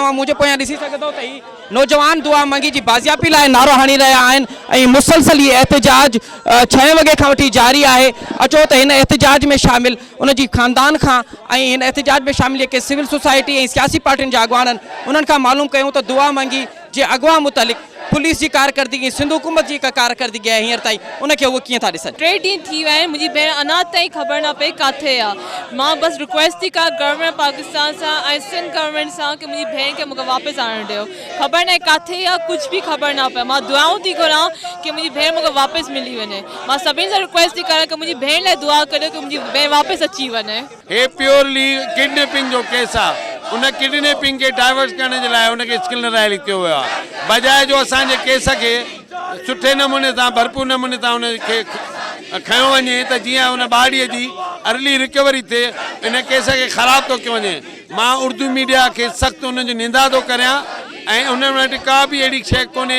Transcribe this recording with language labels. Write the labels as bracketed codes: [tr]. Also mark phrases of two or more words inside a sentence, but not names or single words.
[sd] ऐं मुंहिंजे पोयां ॾिसी सघंदो त ही नौजवान दुआ मंगी जी बाज़ियाबी लाइ नारो हणी रहिया आहिनि ऐं मुसलसल ही एहतजाज 6 वॻे खां वठी जारी आहे। अचो त हिन एहतजाज में शामिल उनजी ख़ानदान खां ऐं हिन एहतजाज में शामिल जेके सिविल सोसाइटी ऐं सियासी पार्टियुनि जा अॻवान आहिनि उन्हनि खां मालूम कयूं त दुआ मंगी जे अगवा मुतालिक़ [ur] پولیس کی کارکردگی، سندھ حکومت کی کارکردگی ہے [sd] हींअर ताईं उनखे उहो कीअं था ॾिसनि? 3 ॾींहं थी विया आहिनि, मुंहिंजी भेण अञा ताईं ख़बर न पई किथे आहे। मां बस रिक्वेस्ट थी कयां गवर्नमेंट पाकिस्तान सां ऐं सिंध गवर्नमेंट सां कि मुंहिंजी भेण खे मूंखे वापसि आणणु ॾियो। ख़बर न आहे किथे आहे, [ur] کچھ بھی [sd] ख़बर न पए। मां दुआऊं थी घुरां कि मुंहिंजी भेण मूंखे वापसि मिली वञे। मां सभिनी सां रिक्वेस्ट थी कयां कि मुंहिंजी भेण लाइ दुआ करियो कि मुंहिंजी भेण वापसि अची वञे। हे [en] purely kidnapping [sd] जो केस आहे। उन किडनैपिंग के डाइवर्स करण जे लाइ उनखे [en] skill trial [sd] कयो वियो आहे, बजाए जो असांजे केस खे सुठे नमूने सां भरपूर नमूने सां उनखे खयो वञे त जीअं उन ॿारड़ीअ जी [en] early recovery [sd] थिए। इन केस खे ख़राब थो कयो वञे। मां उर्दू मीडिया खे सख़्तु उनजो निंदा थो करियां ऐं उन वटि का बि अहिड़ी शइ कोन्हे।